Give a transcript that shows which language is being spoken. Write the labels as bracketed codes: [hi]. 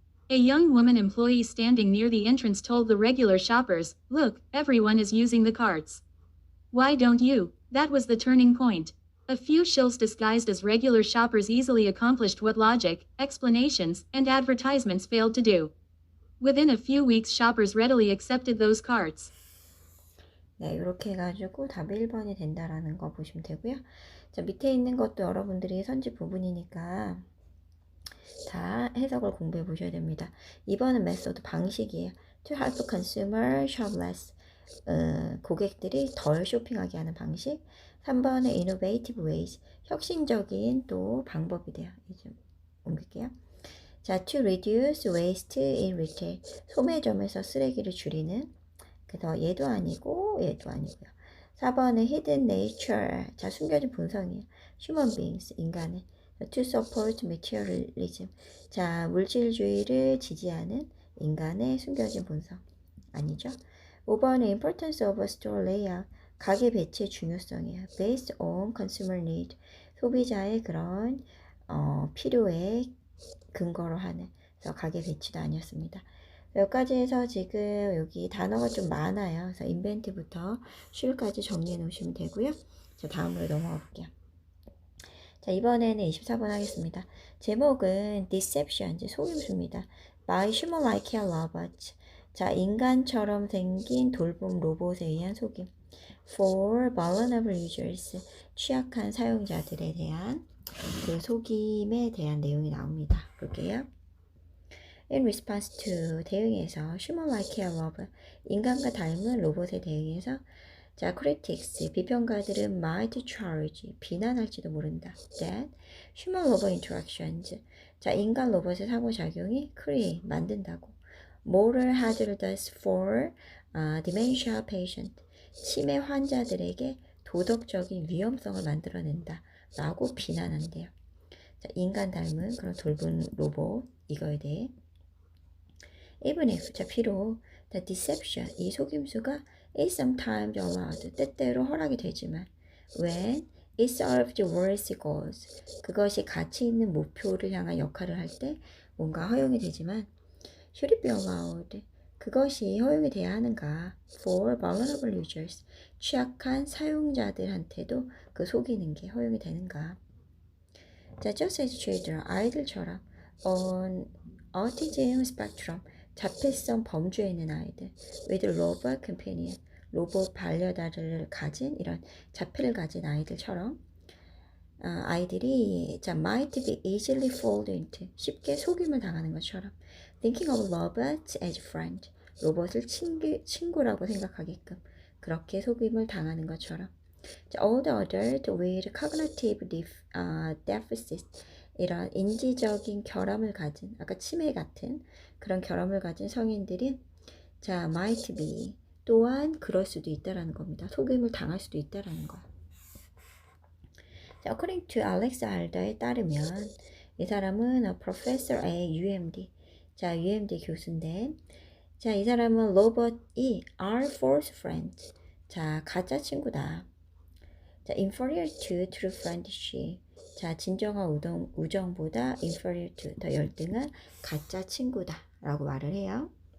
[en] A young woman employee standing near the entrance told the regular shoppers, "Look, everyone is using the carts. Why don't you?" That was the turning point. A few shills disguised as regular shoppers easily accomplished what logic, explanations, and advertisements failed to do. Within a few weeks, shoppers readily accepted those carts. [ko] 네, 이렇게 해가지고 답이 1번이 된다라는 거 보시면 되고요. 자, 밑에 있는 것도 여러분들이 선지 부분이니까 다 해석을 공부해 보셔야 됩니다. 2번은 메소드 방식이에요. [en] To help consumer shop less. [ko] 고객들이 덜 쇼핑하게 하는 방식. 3번은 [en] innovative ways. [ko] 혁신적인 또 방법이 돼요. 이제 옮길게요. [en] 자, to reduce waste in retail. [ko] 소매점에서 쓰레기를 줄이는. 그래서 얘도 아니고 얘도 아니고요. 4번은 [en] hidden nature. [ko] 자, 숨겨진 본성이에요. [en] human beings. [ko] 인간의. [en] to support materialism. [ko] 자, 물질주의를 지지하는 인간의 숨겨진 본성. 아니죠. 5번은 [en] importance of a store layout. [ko] 가게 배치의 중요성이에요. [en] based on consumer need. [ko] 소비자의 그런 필요에 근거로 하는. 그래서 가게 배치도 아니었습니다. 여기까지 해서 지금 여기 단어가 좀 많아요. 그래서 invent부터 쉴까지 정리해 놓으시면 되고요. 자, 다음으로 넘어가 볼게요. 자, 이번에는 24번 하겠습니다. 제목은 Deception, 이제 속임수입니다. [en] By human-like robots. [ko] 자, 인간처럼 생긴 돌봄 로봇에 의한 속임. [en] For vulnerable users. [ko] 취약한 사용자들에 대한 그 속임에 대한 내용이 나옵니다. 볼게요. [en] In response to, [ko] 대응해서 [en] human-like robot. [ko] 인간과 닮은 로봇에 대응해서 자, critics, 비평가들은 [en] might charge, [ko] 비난할지도 모른다. [en] that human-robot interactions, [ko] 자, 인간 로봇의 상호작용이 [en] create, [ko] 만든다고. [en] moral hazards for dementia patient, [ko] 치매 환자들에게 도덕적인 위험성을 만들어낸다. 라고 비난한대요. 자, 인간 닮은 그런 돌봄 로봇, 이거에 대해. [en] even if, [ko] 자, 비록 [en] the deception, [ko] 이 속임수가 [en] is sometimes allowed, [ko] 때때로 허락이 되지만 [en] when it serves worthy goals, [ko] 그것이 가치 있는 목표를 향한 역할을 할 때 뭔가 허용이 되지만 [en] should it be allowed? [ko] 그것이 허용이 돼야 하는가? [en] For vulnerable users. [ko] 취약한 사용자들한테도 그 속이는 게 허용이 되는가? 자, [en] just as children, [ko] 아이들처럼 [en] on autism spectrum, [ko] 자폐성 범주에 있는 아이들 [en] with robot companion, [ko] 로봇 반려자를 가진 이런 자폐를 가진 아이들처럼 아이들이 자, [en] might be easily fooled into, [ko] 쉽게 속임을 당하는 것처럼 [en] thinking of robots as friend, [ko] 로봇을 친구라고 생각하게끔 그렇게 속임을 당하는 것처럼 자, [en] all the adult with cognitive deficit, [ko] 이런 인지적인 결함을 가진 아까 치매 같은 그런 결함을 가진 성인들이 자, [en] might be [ko] 또한 그럴 수도 있다라는 겁니다. 속임을 당할 수도 있다라는 거. 자, [en] according to [ko] Alex Alda에 따르면 이 사람은 Professor A, UMD. 자, UMD 교수인데 자, 이 사람은 로봇이 [en] are false friends. [ko] 자, 가짜 친구다. 자, [en] inferior to true friendship. [ko] 자, 진정한 우정보다 [en] inferior to, [ko] 더 열등한 가짜 친구다 라고 말을 해요.